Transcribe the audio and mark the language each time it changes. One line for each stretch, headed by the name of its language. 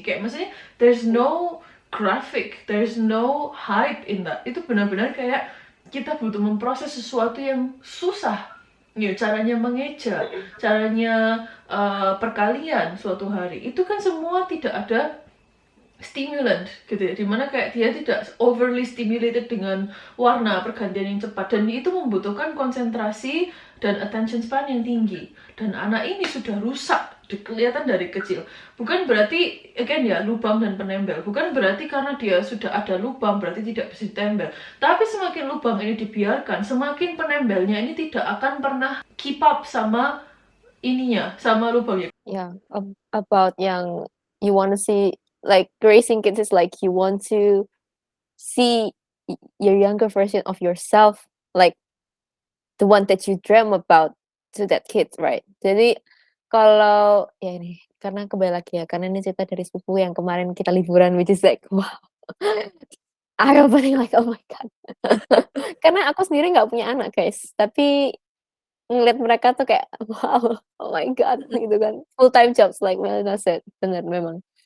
Indonesian: Kayak maksudnya
English: there's no graphic, there's no hype in that.
Indonesian: Itu benar-benar kayak kita butuh memproses sesuatu yang susah. Ya, caranya mengeja, caranya perkalian suatu hari. Itu kan semua tidak ada stimulant gitu ya, dimana kayak dia tidak
English: overly stimulated
Indonesian: dengan warna pergantian yang cepat, dan itu membutuhkan konsentrasi dan attention span yang tinggi, dan anak ini sudah rusak kelihatan dari kecil. Bukan berarti again ya, lubang dan penembel, bukan berarti karena dia sudah ada lubang berarti tidak bisa ditempel, tapi semakin lubang ini dibiarkan, semakin penembelnya ini tidak akan pernah
English: keep up
Indonesian: sama ininya, sama lubangnya.
English: Yeah, about yang you want to see, like raising kids is like you want to see your younger version of yourself, like the one that you dream about to that kid, right?
Indonesian: Jadi kalau ya ini karena kembali lagi ya, karena ini cerita dari sepupu yang kemarin kita liburan,
English: which is like wow, I opening like oh my god.
Indonesian: Karena aku sendiri nggak punya anak guys, tapi ngeliat mereka tuh kayak wow,
English: oh my god
Indonesian: gitu kan,
English: full time jobs like Melina said,
Indonesian: bener memang.